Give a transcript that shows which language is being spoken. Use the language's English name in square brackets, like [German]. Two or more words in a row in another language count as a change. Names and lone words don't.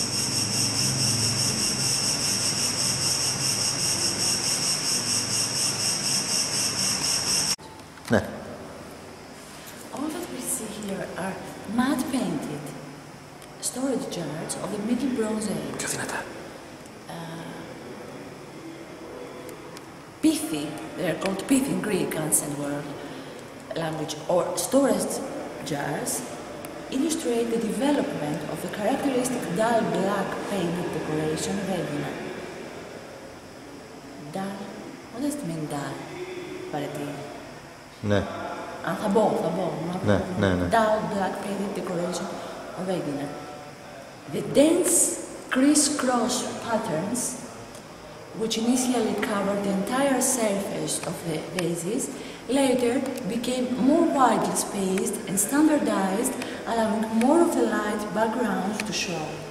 [Greek] Ναι. [English] All that we see here are matte painted storage jars of the Middle Bronze Age. [Greek] Πιο δυνατά. [English] Pithi, they are called pithi in Greek, ancient world language, or storage jars, illustrate the development of the characteristic dull black painted decoration of Aegina. Dull, what does it mean dull? [Greek] Παρετή. Ναι. Θα μπω. Ναι. [English] Dull black painted decoration of Aegina. The dense criss-cross patterns, which initially covered the entire surface of the vases, later became more widely spaced and standardized, allowing more of the light backgrounds to show.